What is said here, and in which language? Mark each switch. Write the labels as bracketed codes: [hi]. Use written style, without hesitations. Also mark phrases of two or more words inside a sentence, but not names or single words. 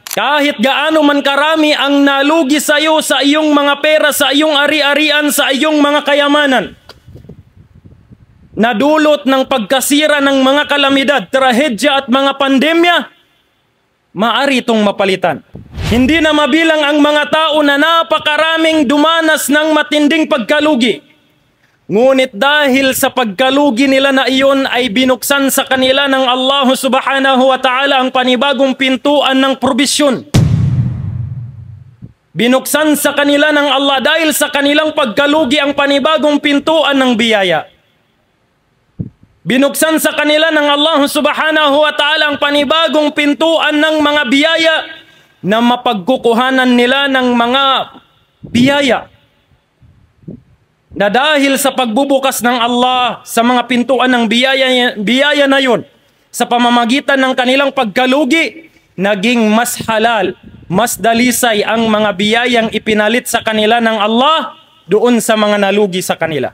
[tl] Kahit gaano man karami ang nalugi sa iyo, sa iyong mga pera, sa iyong ari-arian, sa iyong mga kayamanan, nadulot ng pagkasira ng mga kalamidad, trahedya at mga pandemya, maari itong mapalitan. Hindi na mabilang ang mga tao na napakaraming dumanas ng matinding pagkalugi. Ngunit dahil sa pagkalugi nila na iyon, ay binuksan sa kanila ng Allah [ar] سبحانه وتعالى [tl] ang panibagong pintuan ng probisyon. Binuksan sa kanila ng Allah dahil sa kanilang pagkalugi ang panibagong pintuan ng biyaya. Binuksan sa kanila ng Allah [ar] سبحانه وتعالى [tl] ang panibagong pintuan ng mga biyaya na mapagkukuhanan nila ng mga biyaya. Na dahil sa pagbubukas ng Allah sa mga pintuan ng biyaya na yun, sa pamamagitan ng kanilang pagkalugi, naging mas halal, mas dalisay ang mga biyayang ipinalit sa kanila ng Allah doon sa mga nalugi sa kanila.